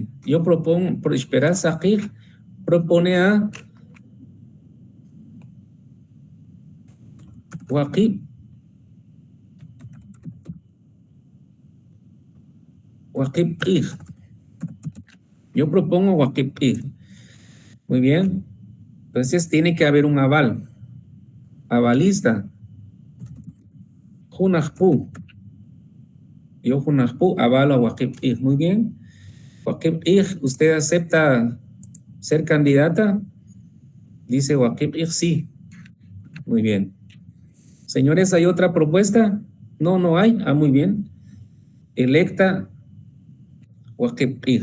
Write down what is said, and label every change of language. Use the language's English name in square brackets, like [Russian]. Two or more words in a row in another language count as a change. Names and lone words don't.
[Spanish] Yo propongo, Ishperaj Saqir propone a Waqib Ir. Yo propongo Waqib Ir. Muy bien. Entonces tiene que haber un aval. Avalista. Junajpu. Yo Junajpu avalo a Waqib Ir. Muy bien. Waqib Ir, ¿usted acepta ser candidata? Dice Waqib Ir, sí. Muy bien. Señores, ¿hay otra propuesta? No, no hay. Ah, muy bien. Electa Waqib Ir.